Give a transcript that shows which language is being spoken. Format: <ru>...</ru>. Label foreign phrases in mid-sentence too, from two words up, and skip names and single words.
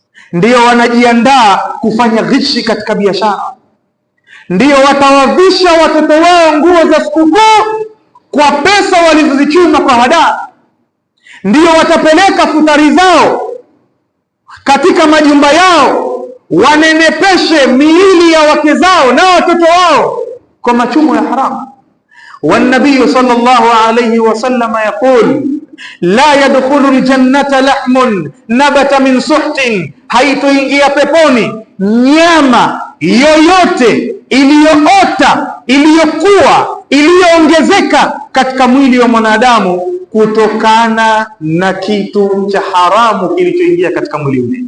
<sw>ndio wanajiandaa kufanya ghishi katika biashara, ndio watawavisha watoto wao nguo za sikukuu kwa pesa walizozichuma kwa hadaa, ndio watapeleka futari zao katika majumba yao, wanenepeshe miili ya wake zao na watoto wao kwa machumo ya haramu.</sw> <ar>والنبي صلى الله عليه وسلم يقول لا يدخل الجنة لحم نبت من سحت,</ar> <sw>haitoingia peponi nyama yoyote iliyoota, iliyokuwa, iliyoongezeka katika mwili wa mwanadamu kutokana na kitu cha haramu kilichoingia katika mwili ule.</sw>